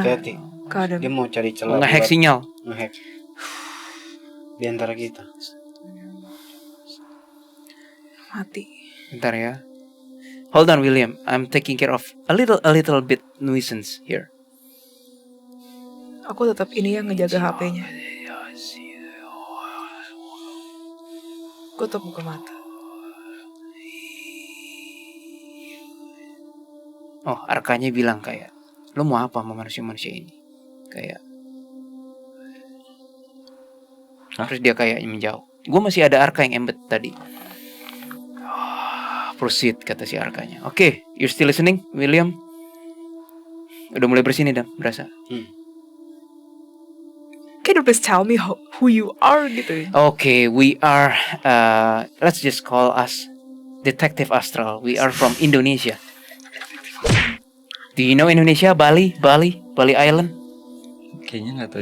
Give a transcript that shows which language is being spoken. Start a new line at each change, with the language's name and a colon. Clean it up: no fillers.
Indonesian: Hati-hati. Keadaan. Dia mau cari mau celah nge-hack buat sinyal. nge-hack. Di antara kita. Mati. Bentar ya.
English: Hold on, William. I'm taking care of a little bit nuisance here.
Indonesian: Aku tetap ini yang ngejaga HP-nya. Gue tetap buka mata. Oh, arkanya bilang kayak, lo mau apa sama manusia-manusia ini? Kayak, terus dia kayak menjauh. Gue masih ada arka yang embed tadi. Proceed kata si arkanya. Oke,
English: you still listening, William?
Indonesian: Udah mulai bersih nih, Dan, berasa.
English: Can you please tell me who you are gitu? Okay, we are, let's just call us Detective Astral. We are from Indonesia. Do you know Indonesia? Bali Island?
Indonesian: Oke, Kayaknya nggak tahu